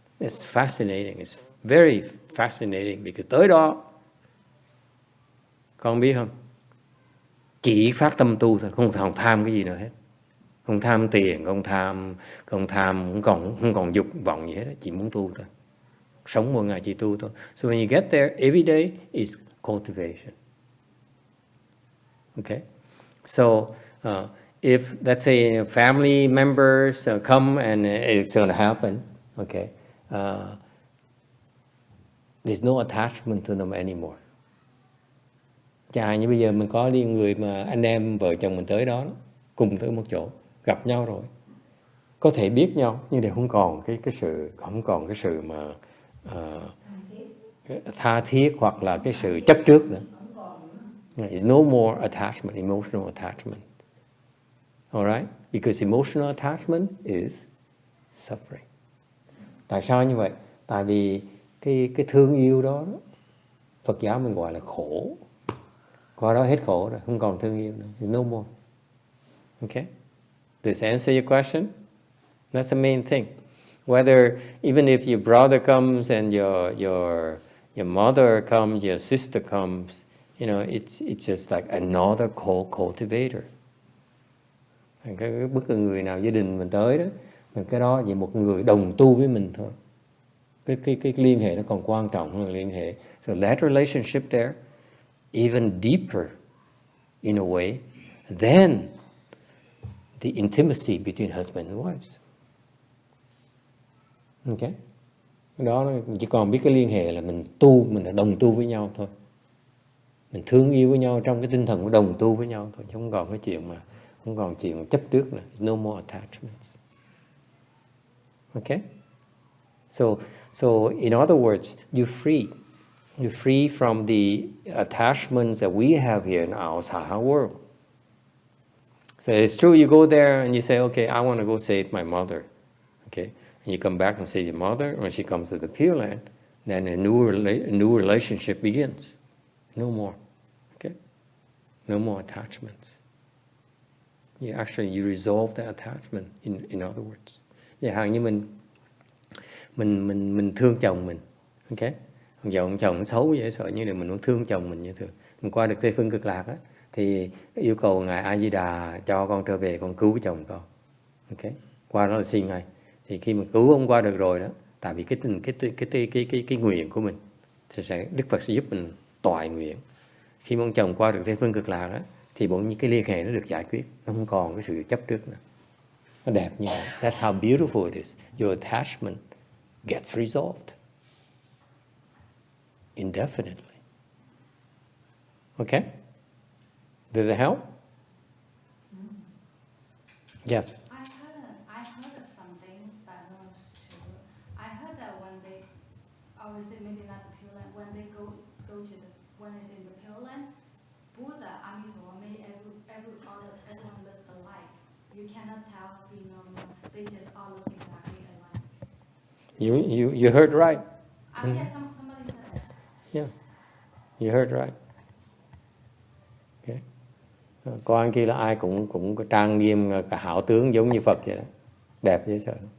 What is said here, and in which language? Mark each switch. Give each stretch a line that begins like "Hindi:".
English: It's fascinating, it's very fascinating because
Vietnamese: tới đó, con biết không? Chỉ phát tâm tu thôi, không tham cái gì nữa hết. Không tham tiền, không còn dục vọng gì hết, chỉ muốn tu thôi. Sống mỗi ngày chỉ tu thôi.
English: So when you get there, every day is cultivation. Okay? So if, let's say, family members come and it's going to happen, okay, there's no attachment to them anymore.
Vietnamese: Chà, như bây giờ mình có đi người mà anh em vợ chồng mình tới đó, cùng tới một chỗ, gặp nhau rồi, có thể biết nhau nhưng đều không còn cái sự mà tha thiết hoặc là cái sự chấp trước nữa.
English: There's no more attachment, emotional attachment. All right? Because emotional attachment is suffering.
Vietnamese: Tại sao như vậy? Tại vì cái thương yêu đó, Phật giáo mình gọi là khổ. Qua đó hết khổ rồi, không còn thương yêu nữa.
English: No more. Okay? Does this answer your question? That's the main thing. Whether even if your brother comes and your mother comes, your sister comes, you know, it's just like another cultivator.
Vietnamese: Cái bất cứ người nào gia đình mình tới đó, mình cái đó chỉ một người đồng tu với mình thôi. Cái liên hệ nó còn quan trọng hơn liên hệ.
English: So that relationship there, even deeper in a way than the intimacy between husband and wives. Okay?
Vietnamese: Đó chỉ còn biết cái liên hệ là mình tu, mình là đồng tu với nhau thôi. Mình thương yêu với nhau trong cái tinh thần của đồng tu với nhau thôi, chứ không còn cái chuyện mà không còn chuyện chấp trước nữa.
English: No more attachments. Okay? So in other words, you're free. You're free from the attachments that we have here in our Saha world. So it's true, you go there and you say, okay, I want to go save my mother. Okay? And you come back and save your mother. When she comes to the Pure Land, then a new relationship begins. No more. Okay? No more attachments. You resolve the attachment, in other words.
Vietnamese: Chẳng hạn như mình thương chồng mình. Okay? Ông chồng xấu dễ sợ, như là mình muốn thương chồng mình như thường. Mình qua được Tây Phương Cực Lạc á, thì yêu cầu Ngài A Di Đà cho con trở về, con cứu chồng con. Okay? Qua đó là xin ngay. Thì khi mà cứu ông qua được rồi đó, tại vì cái nguyện của mình, thì Đức Phật sẽ giúp mình toại nguyện. Khi mà ông chồng qua được Tây Phương Cực Lạc đó, thì bỗng nhiên cái liên hệ nó được giải quyết, nó không còn cái sự chấp trước nữa. Nó đẹp như vậy.
English: That's how beautiful it is. Your attachment gets resolved indefinitely. Okay? Does it help? Yes. I heard of something, but I'm not sure. I heard that when they, obviously maybe not the Pure Land, when they go to the, when it's in the Pure Land, Buddha, Emitofuo made everyone look alike. You cannot tell female, male. They just all look exactly alike. You heard right. Yeah, somebody said that. Yeah, you heard right. Okay.
Vietnamese: Coi anh kia là ai cũng có trang nghiêm, cả hảo tướng giống như Phật vậy đó, đẹp dễ sợ.